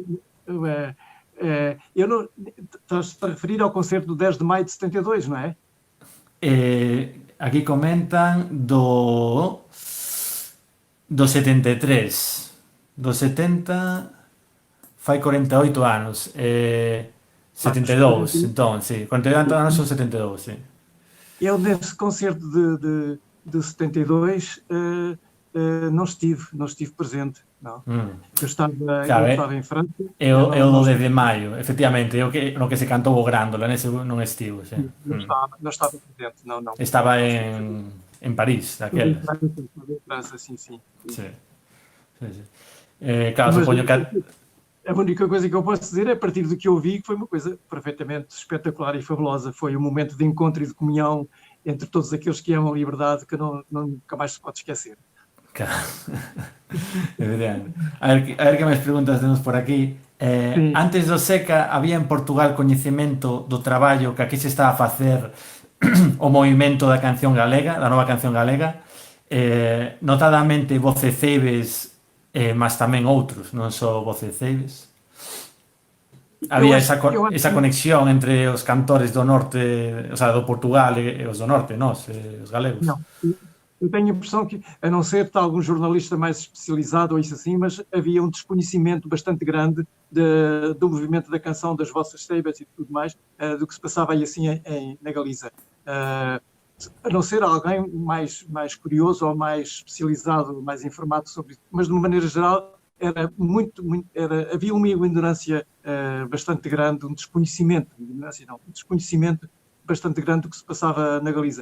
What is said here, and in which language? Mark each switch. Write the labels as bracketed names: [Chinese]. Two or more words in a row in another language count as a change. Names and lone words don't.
[Portuguese] eu não, estás a referir ao concerto do 10 de maio de 72, não é? [Galician] Aquí comentan do 73. Do 70 fai 48 anos. 72, entón, sí. 48 anos son 72, sí. [Portuguese] Eu nesse concerto de 72 não estive presente. Não. Eu estava em França. [Galician] Eu do 10 de maio, efectivamente, no que se cantou o Grándola, nese non estivo, sí. [Portuguese] Não estava presente, não. [Galician] Estaba en París, daquelas. [Portuguese] Em França, sim. [Galician] Claro, supoño que... [Portuguese] A única coisa que eu posso dizer é, a partir do que eu vi, que foi uma coisa perfeitamente espetacular e fabulosa. Foi um momento de encontro e de comunhão entre todos aqueles que amam a liberdade que nunca mais se pode esquecer. [Galician] Claro. A ver que máis preguntas temos por aquí. Antes do Seca, había en Portugal coñecemento do traballo que aquí se está a facer o movimento da canción galega, da nova canción galega, notadamente Voceceibes, mas tamén outros, non só Voceceibes. Había esa conexión entre os cantores do norte, [Spanish] o sea, [Galician] do Portugal e os do norte, nós, os galegos. [Portuguese] Não, eu tenho a impressão que, a não ser de algum jornalista mais especializado ou isso assim, mas havia um desconhecimento bastante grande do movimento da canção, das vossas ceibas e tudo mais, do que se passava aí assim na Galiza. A não ser alguém mais curioso ou mais especializado, mais informado sobre isso, mas de uma maneira geral havia uma ignorância bastante grande, um desconhecimento bastante grande do que se passava na Galiza.